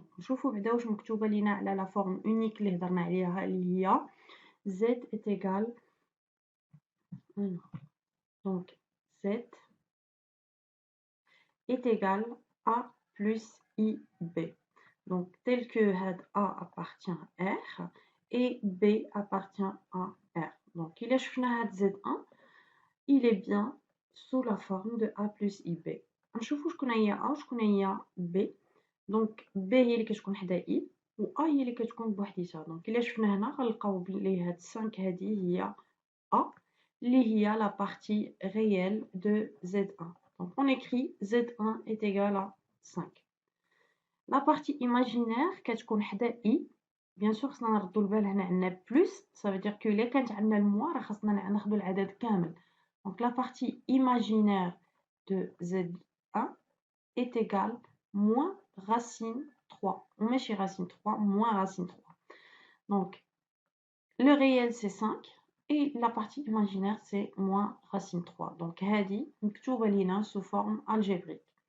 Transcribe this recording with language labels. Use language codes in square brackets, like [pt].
[ar] نشوفوا بعدا واش مكتوبه لينا على [fr] la forme unique [ar] اللي هضرنا عليها اللي هي [fr] Z est égal donc Z est égal à plus IB. Donc tel que A appartient à R et B appartient à R. Donc il est Z1, il est bien sous la forme de A plus IB. [ar] نشوفوا شكون هي A وشكون هي B. دونك B هي اللي كتكون حدا I و A هي اللي كتكون بوحديتها. دونك إلا شفنا هنا غنلقاو بلي هاد 5 هادي هي A اللي هي [fr] la partie réelle de Z1. Donc on écrit Z1 est égal à 5. La partie imaginaire [ar] كتكون حدا I. [fr] Bien sûr [ar] خصنا نردو البال هنا عندنا plus, [fr] ça veut dire que [ar] إلا كانت عندنا الموا راه خصنا ناخدو العدد كامل. [fr] Donc la partie imaginaire de Z1 est égale moins racine 3. On met chez racine 3, moins racine 3. Donc, le réel, c'est 5. Et la partie imaginaire, c'est moins racine 3. Donc, [ar] hadi, مكتوبة لينا [fr] sous forme algébrique.